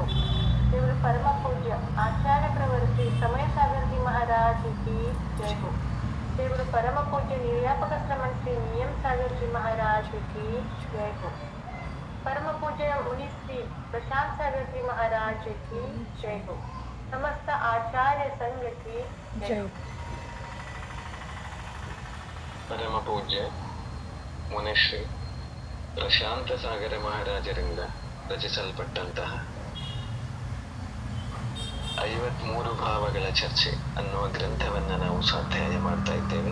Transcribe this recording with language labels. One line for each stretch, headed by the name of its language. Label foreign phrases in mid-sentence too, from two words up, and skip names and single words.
Hindi: जय बोलो परम पूज्य आचार्य प्रवर्ती समय सागर जी महाराज की जय हो। जय बोलो परम पूज्य निर्यापक श्रमण श्री नियम सागर जी महाराज की जय हो। परम पूज्य मुनि श्री प्रशांत सागर जी महाराज की जय हो। समस्त आचार्य संघ की जय हो।
Kannada: ಪರಮ ಪೂಜ್ಯ ಮುನಿಶ್ರೀ ಪ್ರಶಾಂತ ಸಾಗರ ಮಹಾರಾಜರಿಂದ ರಚಿಸಲ್ಪಟ್ಟಂತಹ 53 ಭಾವಗಳ ಚರ್ಚೆ ಅನ್ನುವ ಗ್ರಂಥವನ್ನು ನಾವು ಸ್ವಾಧ್ಯಾಯ ಮಾಡ್ತಾ ಇದ್ದೇವೆ.